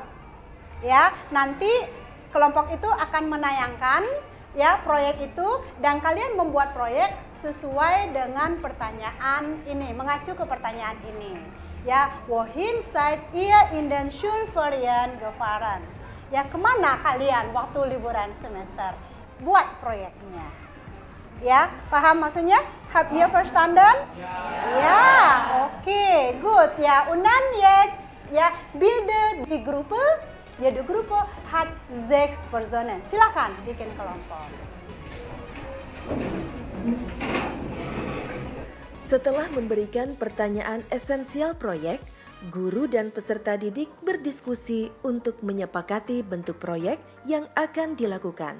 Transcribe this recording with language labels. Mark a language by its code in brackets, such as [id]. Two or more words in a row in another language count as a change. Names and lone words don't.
[id] Ya, nanti kelompok itu akan menayangkan ya proyek itu, dan kalian membuat proyek sesuai dengan pertanyaan ini, mengacu ke pertanyaan ini. Ya, [de] wohin seid ihr in den Schulferien gefahren? [id] Ya, kemana kalian waktu liburan semester? Buat proyeknya. Ya, paham maksudnya? [de] Habt ihr verstanden? Ja, okay, gut. Ja, und dann jetzt ya bilde die Gruppe. Jede Gruppe hat 6 Personen. [id] Silakan bikin kelompok. Setelah memberikan pertanyaan esensial proyek, guru dan peserta didik berdiskusi untuk menyepakati bentuk proyek yang akan dilakukan.